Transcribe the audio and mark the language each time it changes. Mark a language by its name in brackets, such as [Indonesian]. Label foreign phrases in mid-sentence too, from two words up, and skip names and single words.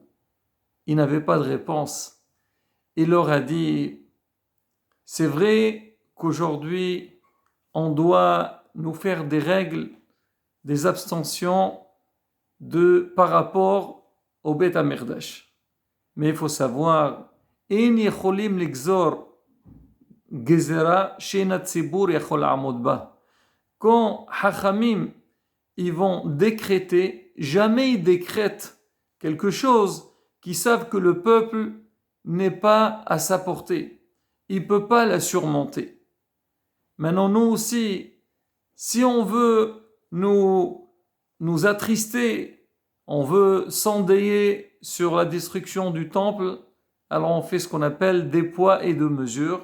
[French] Il n'avait pas de réponse. Il leur a dit, c'est vrai qu'aujourd'hui, on doit nous faire des règles, des abstentions par rapport au Beth Amikdash. Mais il faut savoir, [Hebrew] אין יכולים לגזור גזירה שאין ציבור יכול עמוד בה. [French] Quand Hachamim, ils vont décréter, jamais ils décrètent quelque chose qui savent que le peuple n'est pas à sa portée. Il ne peut pas la surmonter. Maintenant, nous aussi, si on veut nous attrister, on veut s'endayer sur la destruction du temple, alors on fait ce qu'on appelle des poids et de mesures.